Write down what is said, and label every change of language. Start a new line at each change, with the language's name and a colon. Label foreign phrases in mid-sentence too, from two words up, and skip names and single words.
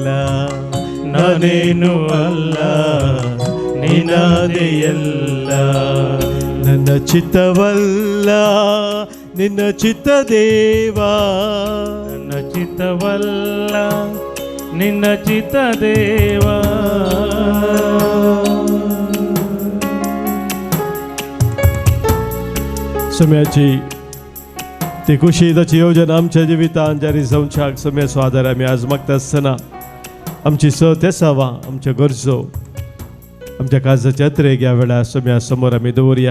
Kannada: ನಾನೇನು ಅಲ್ಲ ನೀನಾದೆಯಲ್ಲ, ನನ್ನ ಚಿತ್ತವಲ್ಲ ನಿನ್ನ ಚಿತ್ತ ದೇವಾ, ನನ್ನ ಚಿತ್ತವಲ್ಲ ನಿನ್ನ ಚಿತ್ತ ದೇವಾ.
Konkani: सम्याची ती कुशीदाची योजना आमच्या जिवितांत जारी जावच्याक सम्याचो आदार आमी आज मागता आसतना आमची सत येसावा, आमच्यो गरजो, आमच्या काळजाच्या यात्रेक ह्या वेळार सम्या समोर आमी दवरया.